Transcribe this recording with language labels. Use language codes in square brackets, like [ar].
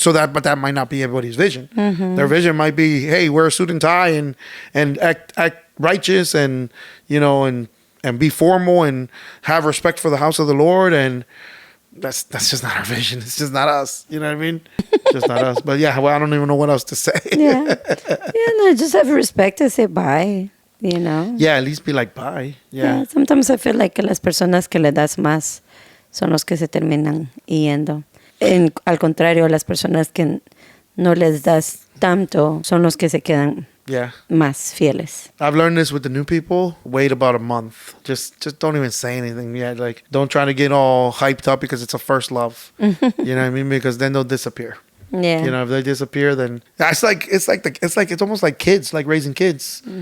[en] But that might not be everybody's vision. Their vision might be, hey, wear a suit and tie and act righteous and be formal and have respect for the house of the Lord, and that's just not our vision. It's just not us. You know what I mean? Just not us. But yeah, well, I don't even know what else to say. Yeah. No, just have respect and say bye, Yeah, at least be like, bye. Yeah. Sometimes I feel like [es] que las personas que le das más son los que se terminan yendo. Al contrario, las personas que no les das tanto son los que se quedan [en] Yeah. [es] más fieles. [en] I've learned this with the new people. Wait about a month. Just don't even say anything yet. Like, don't try to get all hyped up because it's a first love. You know what I mean? Because then they'll disappear. Yeah. If they disappear, then it's almost like kids, like raising kids.